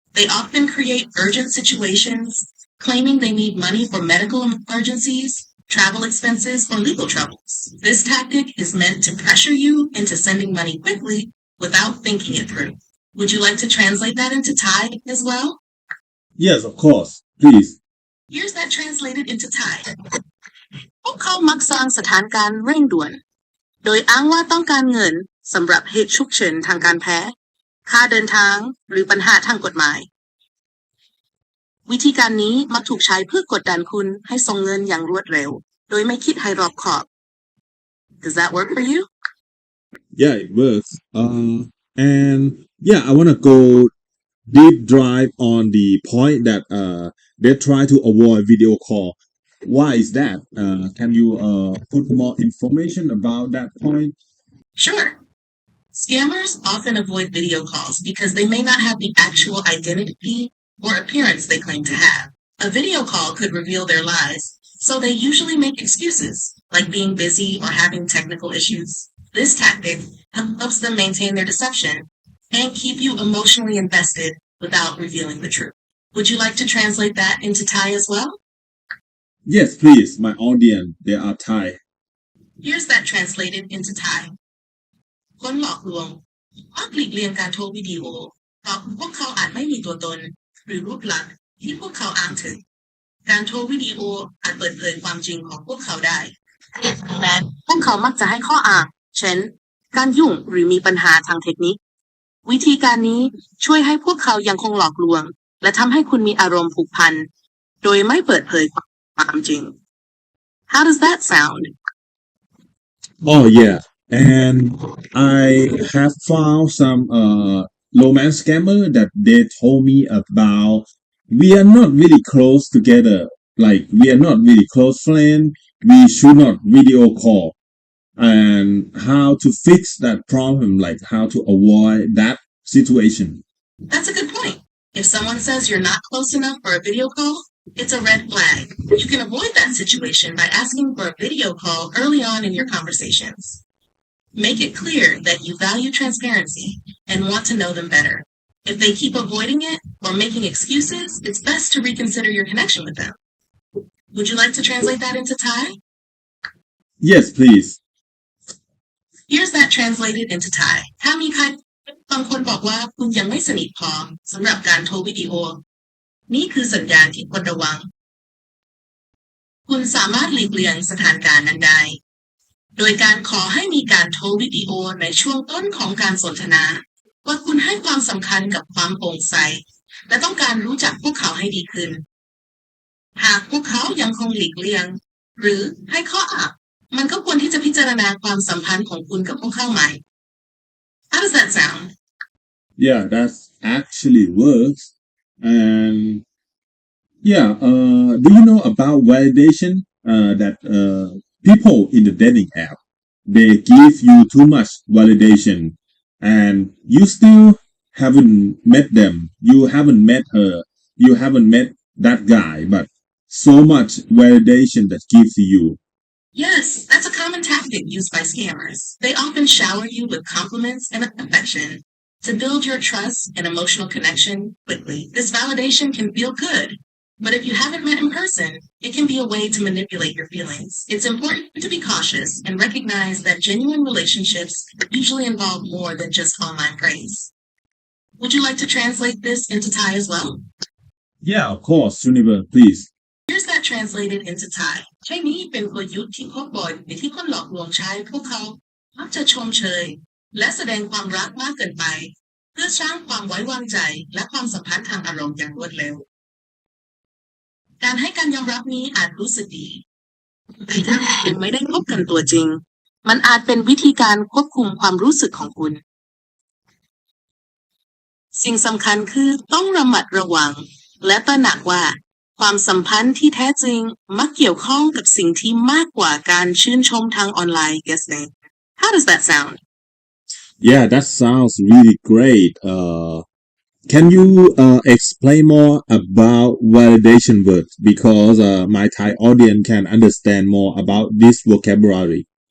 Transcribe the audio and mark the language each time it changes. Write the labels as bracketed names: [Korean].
[English] They often create urgent situations, claiming they need money for medical emergencies, travel expenses, or legal troubles. This tactic is meant to pressure you into sending money quickly without thinking it through. Would you like to translate that into Thai as well? Yes, of course. Please. Here's that translated into Thai. [Thai] พวกเขามักสร้างสถานการณ์เร่งด่วนโดยอ้างว่าต้องการเงินสำหรับเหตุฉุกเฉินทางการแพทย์ค่าเดินทางหรือปัญหาทางกฎหมายวิธีการนี้มักถูกใช้เพื่อกดดันคุณให้ส่งเงินอย่างรวดเร็วโดยไม่คิดให้รอบคอบ [English] Does that work for you? Yeah, it works. And yeah, I want to go deep dive on the point that they try to avoid video call. Why is that? Can you put more information about that point? Sure. Scammers often avoid video calls because they may not have the actual identity or appearance they claim to have. A video call could reveal their lies, so they usually make excuses, like being busy or having technical issues. This tactic helps them maintain their deception and keep you emotionally invested without revealing the truth. Would you like to translate that into Thai as well? Yes, please. My audience, they are Thai. Here's that translated into Thai. [Thai] คนหลอกลวงมักหลีกเลี่ยงการโทรวิดีโอเพราะพวกเขาอาจไม่มีตัวตนหรือรูปลักษณ์ที่พวกเขาอ้างถึงการโทรวิดีโออาจเปิดเผยความจริงของพวกเขาได้และพวกเขามักจะให้ข้ออ้างเช่นการยุ่งหรือมีปัญหาทางเทคนิควิธีการนี้ช่วยให้พวกเขายังคงหลอกลวงและทำให้คุณมีอารมณ์ผูกพันโดยไม่เปิดเผยความจริง [English] How does that sound? Oh yeah, and I have found some romance scammer that they told me about we are not really close together. Like we are not really close friends. We should not video call. And how to fix that problem, like how to avoid that situation. That's a good point. If someone says you're not close enough for a video call, it's a red flag. You can avoid that situation by asking for a video call early on in your conversations. Make it clear that you value transparency and want to know them better. If they keep avoiding it or making excuses, it's best to reconsider your connection with them. Would you like to translate that into Thai? Yes, please. Here's that translated into Thai. [Thai] ถ้ามีใครบางคนบอกว่าคุณยังไม่สนิทพอสำหรับการโทรวิดีโอนี่คือสัญญาณที่ควรระวังคุณสามารถหลีกเลี่ยงสถานการณ์นั้นได้โดยการขอให้มีการโทรวิดีโอในช่วงต้นของการสนทนาว่าคุณให้ความสำคัญกับความโปร่งใสและต้องการรู้จักพวกเขาให้ดีขึ้น หากพวกเขายังคงหลีกเลี่ยงหรือให้ข้ออ้างมันก็ควรที่จะพิจารณาความสัมพันธ์ของคุณกับพวกเขาใหม่ [English] How does that sound? Yeah, that actually works. And yeah, do you know about validation? That people in the dating app, they give you too much validation, and you still haven't met them. You haven't met her. You haven't met that guy, but so much validation that gives to you. Yes, that's a common tactic used by scammers. They often shower you with compliments and affection to build your trust and emotional connection quickly. This validation can feel good, but if you haven't met in person, it can be a way to manipulate your feelings. It's important to be cautious and recognize that genuine relationships usually involve more than just online praise. Would you like to translate this into Thai as well? Yeah, of course, Juniper, please. Here's that translated into Thai [Thai] ใช่นี้เป็นกลยุทธ์ที่พบบ่อยในที่คนหลอกลวงใช้พวกเขามักจะชมเชยและแสดงความรักมากเกินไปเพื่อสร้างความไว้วางใจและความสัมพันธ์ทางอารมณ์อย่างรวดเร็วการให้การยอมรับนี้อาจรู้สึกดีแต่ถ้าคุณไม่ได้พบกันตัวจริงมันอาจเป็นวิธีการควบคุมความรู้สึกของคุณ สิ่งสำคัญคือต้องระมัดระวังและตระหนักว่าความสัมพันธ์ที่แท้จริงมักเกี่ยวข้องกับสิ่งที่มากกว่าการชื่นชมทางออนไลน์ [English] guessing. How does that sound? Yeah, that sounds really great. Can you explain more about validation words because my Thai audience can understand more about this vocabulary?